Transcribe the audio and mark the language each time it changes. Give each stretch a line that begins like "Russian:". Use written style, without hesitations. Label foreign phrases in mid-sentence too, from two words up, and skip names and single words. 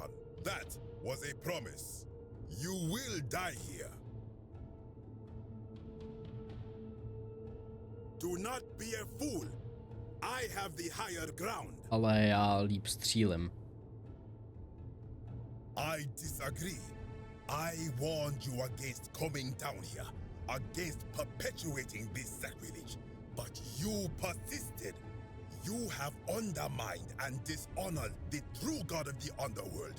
English: That was a promise. You will die here. Do not be a fool. I have the higher ground.
Czech: Ale já líp střílem.
English: I disagree. I warned you against coming down here, against perpetuating this sacrilege. But you persisted. You have undermined and dishonored the true god of the underworld.